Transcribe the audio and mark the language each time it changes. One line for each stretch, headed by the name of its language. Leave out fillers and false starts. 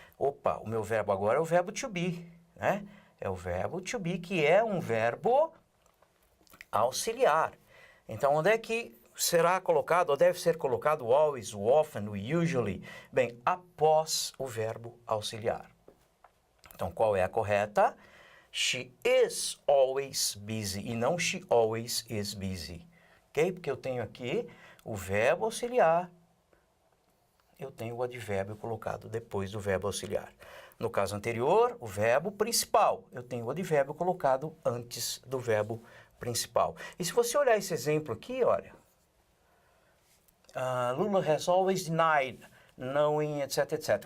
Portuguese: Opa, o meu verbo agora é o verbo to be, né? É o verbo to be, que é um verbo auxiliar. Então, onde é que será colocado, ou deve ser colocado o always, o often, o usually? Bem, após o verbo auxiliar. Então, qual é a correta?
English: She is always busy
Portuguese: e não
English: she always is busy.
Portuguese: Ok? Porque eu tenho aqui o verbo auxiliar, eu tenho o advérbio colocado depois do verbo auxiliar. No caso anterior, o verbo principal, eu tenho o advérbio colocado antes do verbo principal. E se você olhar esse exemplo aqui, olha,
English: Lula has always denied knowing, etc, etc.